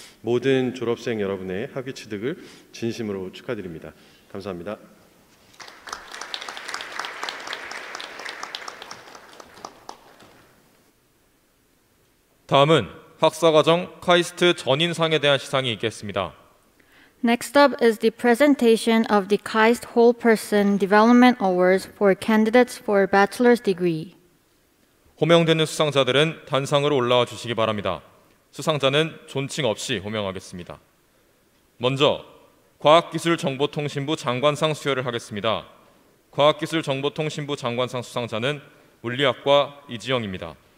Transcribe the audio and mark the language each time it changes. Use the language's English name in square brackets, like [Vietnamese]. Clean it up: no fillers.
[Korean] 모든 졸업생 여러분의 학위 취득을 진심으로 축하드립니다. 감사합니다. 다음은 학사과정 카이스트 전인상에 대한 시상이 있겠습니다. [English] Next up is the presentation of the KAIST Whole Person Development Awards for candidates for bachelor's degree. [Korean] 호명되는 수상자들은 단상으로 올라와 주시기 바랍니다. 수상자는 존칭 없이 호명하겠습니다. 먼저 과학기술정보통신부 장관상 수여를 하겠습니다. 과학기술정보통신부 장관상 수상자는 물리학과 이지영입니다.